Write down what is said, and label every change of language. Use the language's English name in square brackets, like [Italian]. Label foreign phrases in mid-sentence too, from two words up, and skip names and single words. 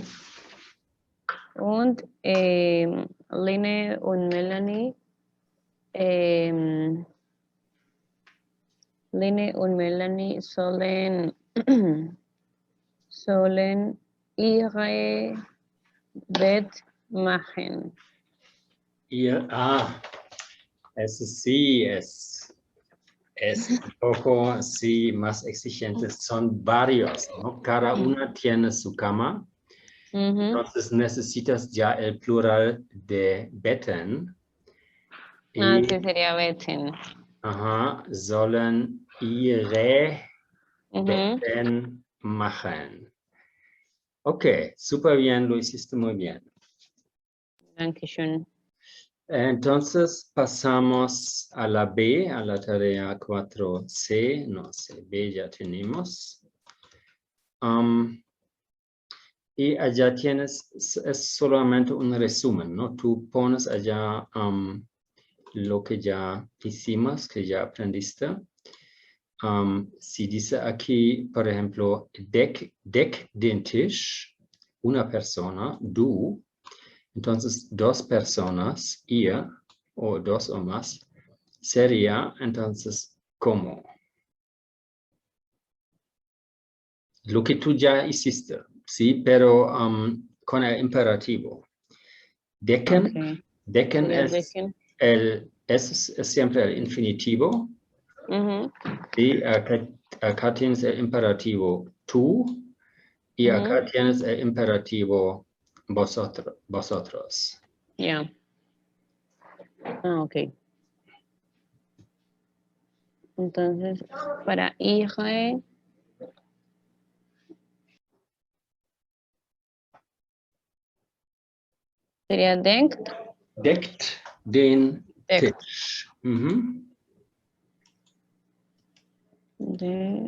[German] Und Line und Melanie sollen ihre Bett machen. [Spanish] Es sí, es un poco, sí, más exigentes. Son varios, ¿no? Cada una tiene su cama. Entonces necesitas ya el plural de Betten. Sí, sería Betten. [German] Ajá, sollen ihre Betten machen. [Spanish] Ok, súper bien, lo hiciste muy bien. [German] Dankeschön. [Spanish] Entonces pasamos a la B, a la tarea 4C. No sé, B ya tenemos. Y allá tienes, es solamente un resumen, ¿no? Tú pones allá lo que ya hicimos, que ya aprendiste. Si dice aquí, por ejemplo, [German] deck den Tisch, [Spanish] una persona, du, entonces dos personas, ihr, o dos o más, sería entonces ¿cómo? Lo que tú ya hiciste, ¿sí? Pero con el imperativo. Decken, Okay. decken es, Decken. es siempre el infinitivo. Y acá tienes el imperativo tú y acá tienes el imperativo vosotros. Ya. Ok. Entonces, para ihre sería denkt. [German] Deckt den Deckt. Tisch. De